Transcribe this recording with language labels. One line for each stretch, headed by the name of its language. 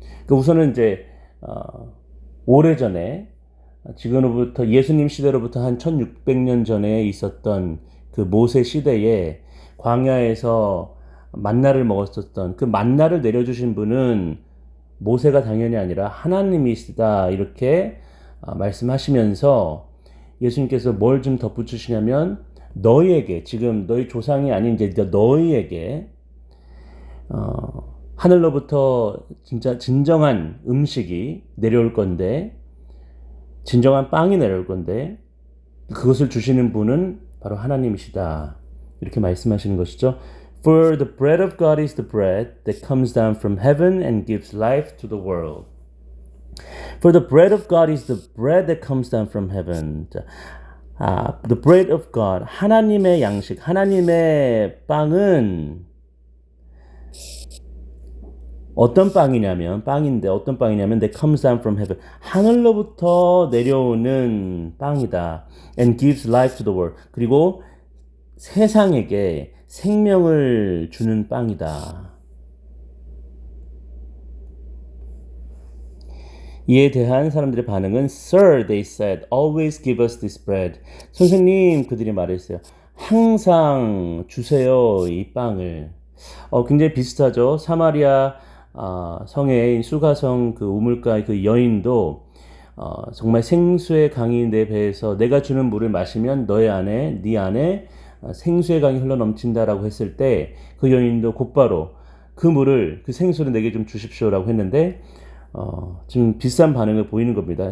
Korean: 우선은 이제 오래전에 지금으로부터 예수님 시대로부터 한 1600년 전에 있었던 그 모세 시대에 광야에서 만나를 먹었었던 그 만나를 내려주신 분은 모세가 당연히 아니라 하나님이시다 이렇게 말씀하시면서 예수님께서 뭘 좀 덧붙이시냐면 너희에게 지금 너희 조상이 아닌 이제 너희에게 하늘로부터 진짜 진정한 음식이 내려올 건데 진정한 빵이 내려올 건데 그것을 주시는 분은 바로 하나님이시다 이렇게 말씀하시는 것이죠.
English: For the bread of God is the bread that comes down from heaven and gives life to the world. For the bread of God is the bread that comes down from heaven. The bread of God,
Korean: 하나님의 양식, 하나님의 빵은 어떤 빵이냐면
English: 어떤 빵이냐면 that comes down from heaven.
Korean: 하늘로부터 내려오는 빵이다.
English: And gives life to the world.
Korean: 그리고 세상에게 생명을 주는 빵이다. 이에 대한 사람들의 반응은
English: Sir, they said, always give us this bread.
Korean: 선생님, 그들이 말했어요. 항상 주세요, 이 빵을. 굉장히 비슷하죠. 사마리아 성의 수가성 그 우물가의 그 여인도 정말 생수의 강이 내 배에서 내가 주는 물을 마시면 네 안에 생수의 강이 흘러넘친다라고 했을 때 그 여인도 곧바로 그 물을 그 생수를 내게 좀 주십시오라고 했는데 지금 비슷한 반응을 보이는 겁니다.